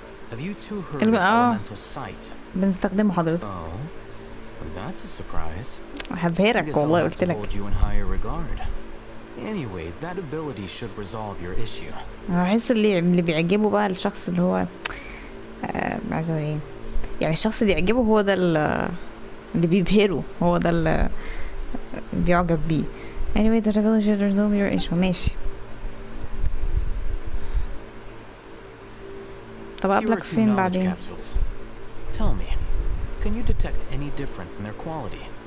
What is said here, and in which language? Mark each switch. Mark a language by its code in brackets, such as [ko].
[en] Have you two heard of Elemental Sight? [ar] بنستخدمه حضرتك. [en] Oh, well, that's a surprise. [ar] هبهرك والله قلت لك. [en] Hold you in higher regard. Anyway, that ability should resolve your issue. [ar] أنا بحس اللي بيعجبه بقى الشخص اللي هو عايز اقول ايه، يعني الشخص اللي يعجبه هو ده اللي بيبهره، هو ده اللي بيعجب بيه. [en] Anyway, the ability should resolve your issue. [ar] ماشي. طب أقابلك فين بعدين؟ [en] Tell me, can you detect any difference in their quality?